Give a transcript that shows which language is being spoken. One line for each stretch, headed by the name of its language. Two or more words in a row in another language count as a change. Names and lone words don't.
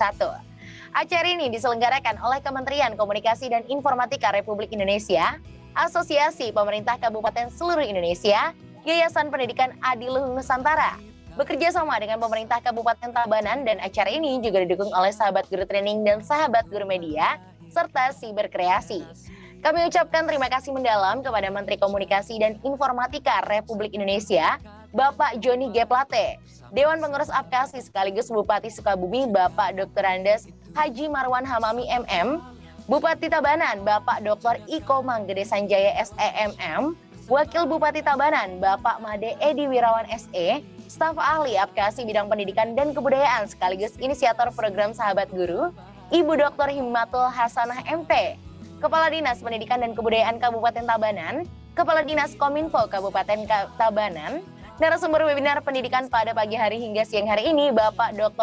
Indonesian: Acara ini diselenggarakan oleh Kementerian Komunikasi dan Informatika Republik Indonesia, Asosiasi Pemerintah Kabupaten Seluruh Indonesia, Yayasan Pendidikan Adiluhung Nusantara, bekerja sama dengan pemerintah Kabupaten Tabanan, dan acara ini juga didukung oleh Sahabat Guru Training dan Sahabat Guru Media, serta Siberkreasi. Kami ucapkan terima kasih mendalam kepada Menteri Komunikasi dan Informatika Republik Indonesia, Bapak Joni G. Plate, Dewan Pengurus Apkasi sekaligus Bupati Sukabumi, Bapak Dr. Andes Haji Marwan Hamami MM, Bupati Tabanan, Bapak Dr. Iko Manggede Sanjaya SEMM, Wakil Bupati Tabanan, Bapak Made Edi Wirawan SE, staf ahli Apkasi bidang pendidikan dan kebudayaan sekaligus inisiator program Sahabat Guru, Ibu Dr. Himmatul Hasanah MP, Kepala Dinas Pendidikan dan Kebudayaan Kabupaten Tabanan, Kepala Dinas Kominfo Kabupaten Tabanan. Narasumber webinar pendidikan pada pagi hari hingga siang hari ini Bapak Dr.